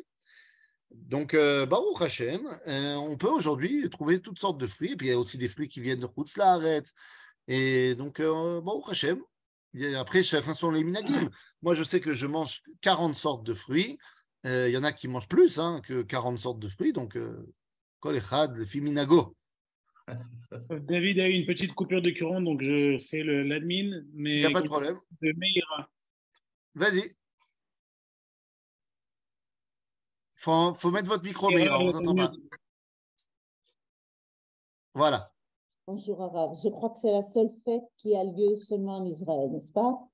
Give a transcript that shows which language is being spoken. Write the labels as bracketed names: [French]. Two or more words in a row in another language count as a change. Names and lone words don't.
[French] Donc, [Hebrew] ברוך השם, [French] on peut aujourd'hui trouver toutes sortes de fruits. Et puis, il y a aussi des fruits qui viennent de [Hebrew] חוץ לארץ. [French] Et donc, [Hebrew] ברוך השם, [French] Après, chacun sont les minagim. Moi, je sais que je mange 40 sortes de fruits. Il y en a qui mangent plus que 40 sortes de fruits. Donc, [Hebrew] כל אחד לפי מנהגו. [French] David a eu une petite coupure de courant, donc je fais l'admin. Il n'y a pas de problème. De Meira. Vas-y. Faut mettre votre micro, Meira, on ne vous entend pas. Voilà. Bonjour Arav, je crois que c'est la seule fête qui a lieu seulement en Israël, n'est-ce pas?